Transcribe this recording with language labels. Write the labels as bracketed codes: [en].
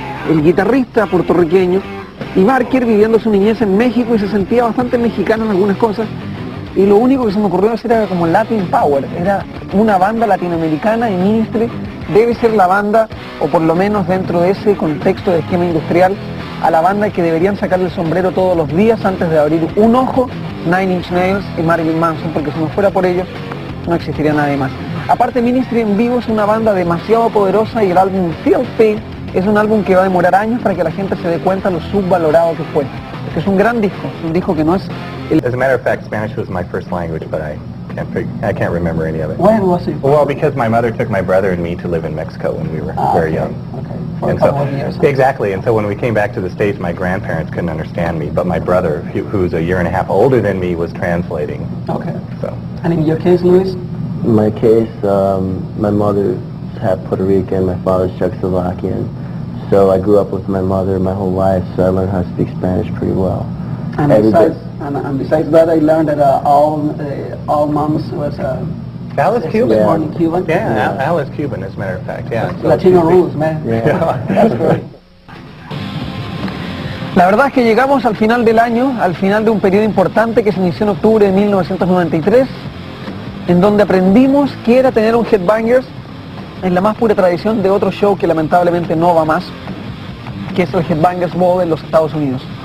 [es] el guitarrista puertorriqueño, y Barker viviendo su niñez en México y se sentía bastante mexicano en algunas cosas, y lo único que se me ocurrió hacer era como Latin Power, era una banda latinoamericana y Ministry debe ser la banda, o por lo menos dentro de ese contexto de esquema industrial, a la banda que deberían sacarle el sombrero todos los días antes de abrir un ojo, Nine Inch Nails y Marilyn Manson, porque si no fuera por ellos no existiría nadie más. Aparte, Ministry en vivo es una banda demasiado poderosa y el álbum Filthy es un álbum que va a demorar años para que la gente se dé cuenta lo subvalorado que fue. Porque es un gran disco, es un disco que no es... [en] As a matter of fact, Spanish was my first language, but I can't remember any of it. When was it? Well, because my mother took my brother and me to live in Mexico when we were very young. Okay. For And a couple of years. Exactly, and so when we came back to the States, my grandparents couldn't understand me, but my brother, who's a year and a half older than me, was translating. Okay. So. And in your case, Luis? In my case, my mother's half Puerto Rican, my father's Czechoslovakian. So I grew up with my mother my whole life, so I learned how to speak Spanish pretty well. And besides that, I learned that all moms was Al is Cuban. Yeah. Cuban. Yeah, Al is Cuban, as a matter of fact, yeah. So Latino rules, man. Yeah. That's great. [es] La verdad es que llegamos al final del año, al final de un periodo importante que se inició en octubre de 1993, en donde aprendimos qué era tener un Headbangers en la más pura tradición de otro show que lamentablemente no va más, que es el Headbangers Ball en los Estados Unidos.